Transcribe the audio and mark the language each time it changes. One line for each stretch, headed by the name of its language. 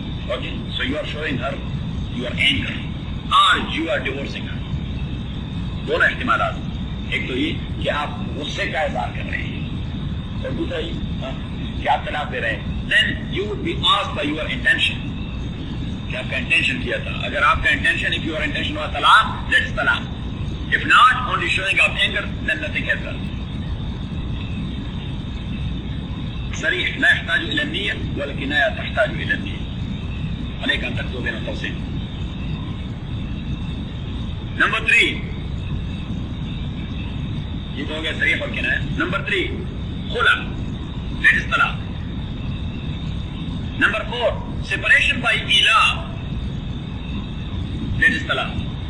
English: okay so you are showing her you are anger or you are divorcing her,
Urdu: دونوں احتمالات. ایک تو یہ کہ آپ غصے کا اظہار کر رہے ہیں اور دوسرا یہ کہ آپ طلاق دے رہے ہیں.
English: then you would be asked by your intention,
Urdu: کہ آپ کا انٹینشن کیا تھا. اگر آپ کا intention,
English: if you are intention
Urdu: ہوا طلاق،
English: That is طلاق. If not, only showing of anger, then nothing has done.
Arabic: صریح لا يحتاج الى النية والكناية تحتاج الى النية. عليك ان تكتب بين القوسين.
Urdu: نمبر 3، یہ تو ہو گیا صریح اور کنایہ. نمبر 3 خلع،
English: That از طلاق. Number 4 separation by ایلا، دیٹ از طلاق.